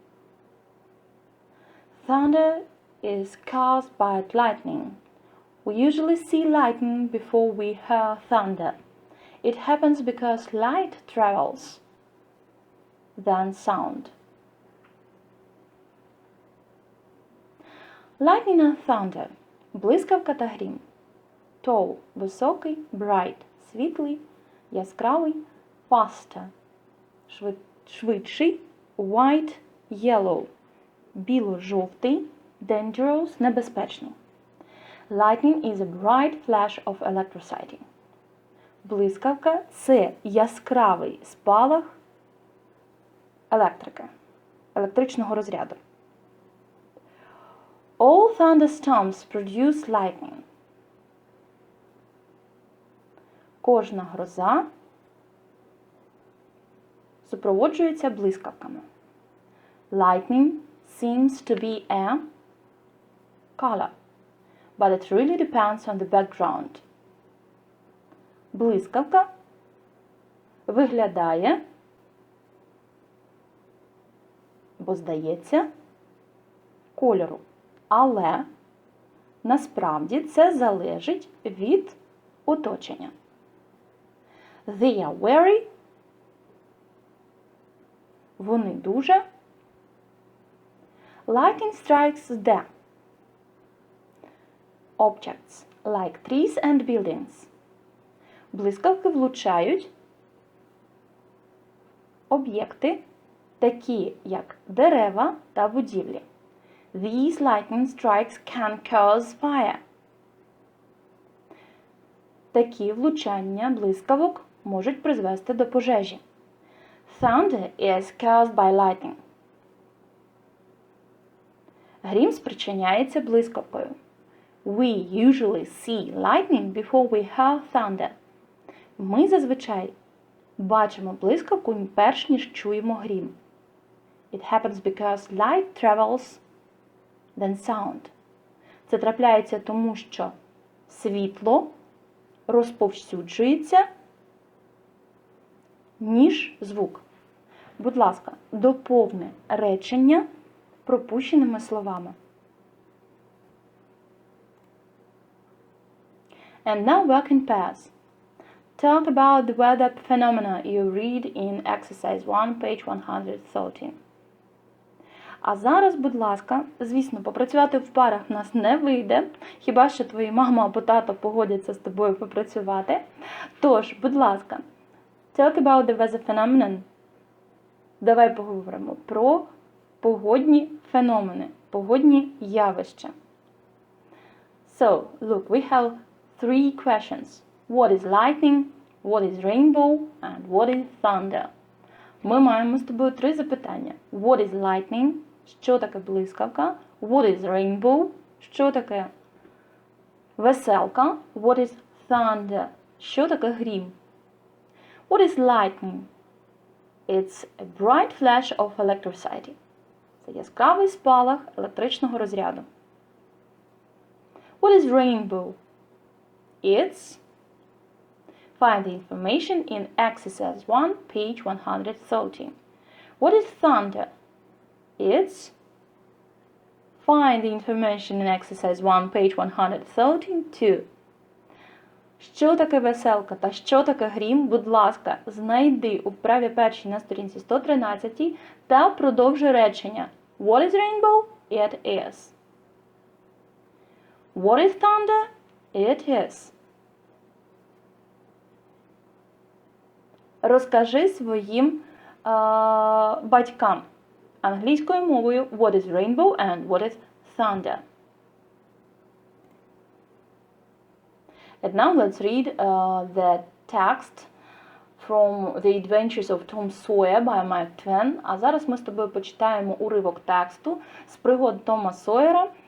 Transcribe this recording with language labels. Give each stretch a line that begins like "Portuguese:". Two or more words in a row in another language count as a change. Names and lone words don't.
English: Thunder is caused by lightning. We usually see lightning before we hear thunder. It happens because light travels, then sound. Lightning and thunder.
Ukrainian: Блискавка та грім. Tall – високий, bright – світлий, яскравий, faster – швидший,
English: white – yellow
Ukrainian: – біло-жовтий, dangerous – небезпечний.
English: Lightning is a bright flash of electricity.
Ukrainian: Блискавка – це яскравий спалах електрики, електричного розряду.
English: All thunderstorms produce lightning.
Ukrainian: Кожна гроза супроводжується блискавками.
English: Lightning seems to be a color, but it really depends on the background.
Ukrainian: Блискавка виглядає, бо здається, кольору. Але насправді це залежить від оточення.
English: They are very.
Ukrainian: Вони дуже.
English: Lightning strikes the objects like trees and buildings.
Ukrainian: Блискавки влучають об'єкти, такі як дерева та будівлі.
English: These lightning strikes can cause fire.
Ukrainian: Такі влучання блискавок можуть призвести до пожежі.
English: Thunder is caused by lightning.
Ukrainian: Грім спричиняється блискавкою.
English: We usually see lightning before we hear thunder.
Ukrainian: Ми зазвичай бачимо блискавку перш ніж чуємо грім.
English: It happens because light travels than sound.
Ukrainian: Це трапляється тому, що світло розповсюджується, ніж звук. Будь ласка, доповни речення пропущеними словами.
English: And now work in pairs. Talk about the weather phenomena you read in exercise 1, page 113.
Ukrainian: А зараз, будь ласка, звісно, попрацювати в парах в нас не вийде, хіба що твої мама або тато погодяться з тобою попрацювати. Тож, будь ласка,
English: talk about the weather phenomenon.
Ukrainian: Давай поговоримо про погодні феномени, погодні явища.
English: So, look, we have 3 questions. What is lightning? What is rainbow? And what is thunder?
Ukrainian: Ми маємо з тобою 3 запитання.
English: What is lightning?
Ukrainian: Що таке блискавка?
English: What is rainbow?
Ukrainian: Що таке веселка?
English: What is thunder?
Ukrainian: Що таке грім?
English: What is lightning? It's a bright flash of electricity.
Ukrainian: Це яскравий спалах електричного розряду.
English: What is rainbow? It's find the information in exercise 1, page 113. What is thunder? It's find the information in exercise 1, page 113 too.
Ukrainian: Що таке веселка та що таке грім, будь ласка, знайди у вправі першій на сторінці 113 та продовжуй речення.
English: What is rainbow? It is. What is thunder? It is.
Ukrainian: Розкажи своїм батькам англійською мовою
English: what is rainbow and what is thunder. And now let's read the text from The Adventures of Tom Sawyer by Mark Twain.
Ukrainian: А зараз ми з тобою почитаємо уривок тексту з пригод Тома Сойера.